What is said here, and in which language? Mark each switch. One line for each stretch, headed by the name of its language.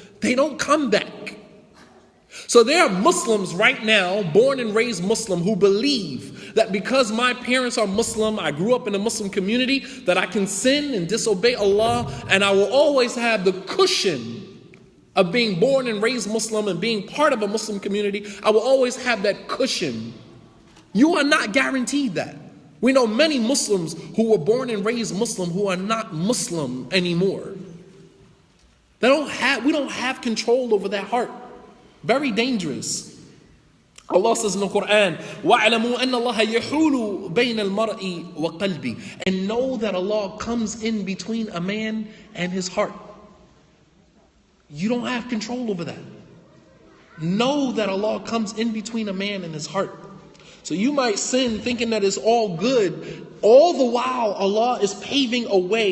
English: They don't come back. So there are Muslims right now, born and raised Muslim, who believe that because my parents are Muslim, I grew up in a Muslim community, that I can sin and disobey Allah, and I will always have the cushion of being born and raised Muslim and being part of a Muslim community. I will always have that cushion. You are not guaranteed that. We know many Muslims who were born and raised Muslim who are not Muslim anymore. We don't have control over that heart. Very dangerous. Allah says in the Quran,
Arabic: وَاعْلَمُوا أَنَّ اللَّهَ يَحُولُ بَيْنَ الْمَرْءِ وَقَلْبِ.
English: And know that Allah comes in between a man and his heart. You don't have control over that. Know that Allah comes in between a man and his heart. So you might sin thinking that it's all good. All the while Allah is paving a way.